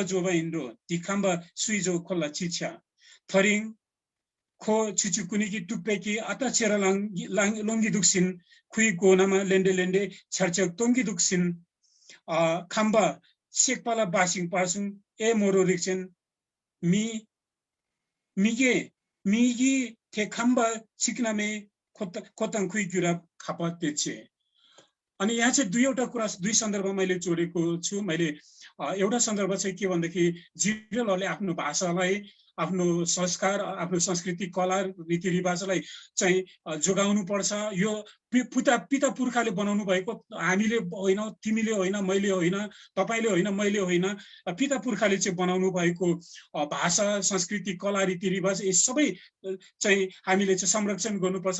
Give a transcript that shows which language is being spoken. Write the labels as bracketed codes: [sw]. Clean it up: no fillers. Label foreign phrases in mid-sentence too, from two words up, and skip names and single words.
[jul] जोबा इन्डो दिखाम्बा सुइजो खोला चिचा थरिङ खो छुचुकुनिकी टुप्पेकी अता चेरा लोङ्गी दुक्सिन खुइ गोनामा लेन्डे छर्चक तोङ्गी दुक्सिन खाम्बा सेकपाला बासिङ पार्सुङ ए मोरो रिक्चेन मिगी थे खाम्बा सिक्नामे खोताङ खुइ युरोप खापा तेचे। [ne] अनि यहाँ चाहिँ दुईवटा कुरा दुई सन्दर्भ मैले जोडेको छु। मैले एउटा सन्दर्भ चाहिँ के भन्दाखेरि जिरेलहरूले आफ्नो भाषालाई, आफ्नो संस्कार, आफ्नो संस्कृति, कला, रीतिरिवाजलाई चाहिँ जोगाउनु पर्छ। यो पिता पुर्खाले बनाउनु भएको, हामीले होइन, तिमीले होइन, मैले होइन, तपाईँले होइन, मैले होइन, पिता पुर्खाले चाहिँ बनाउनु भएको भाषा, संस्कृति, कला, रीतिरिवाज यी सबै चाहिँ हामीले चाहिँ संरक्षण गर्नुपर्छ।